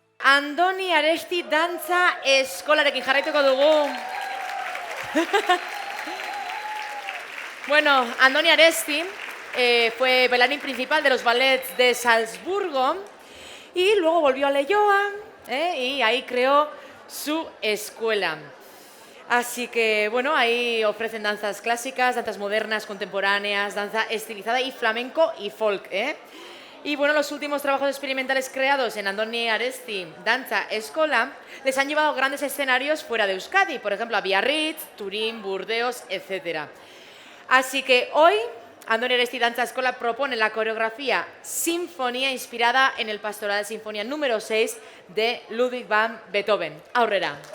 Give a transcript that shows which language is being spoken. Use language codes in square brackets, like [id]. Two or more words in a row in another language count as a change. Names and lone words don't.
[eu] Andoni Aresti dantza eskolarekin jarraituko dugu. [es] Bueno, Andoni Aresti fue bailarín principal de los ballets de Salzburgo y luego volvió a Leioa y ahí creó su escuela. Así que, bueno, ahí ofrecen danzas clásicas, danzas modernas, contemporáneas, danza estilizada y flamenco y folk, Y bueno, los últimos trabajos experimentales creados en Andoni Aresti Danza Escola les han llevado a grandes escenarios fuera de Euskadi, por ejemplo a Biarritz, Turín, Burdeos, etc. Así que hoy Andoni Aresti Danza Escola propone la coreografía Sinfonía inspirada en el Pastoral de Sinfonía número 6 de Ludwig van Beethoven. [eu] Aurrera.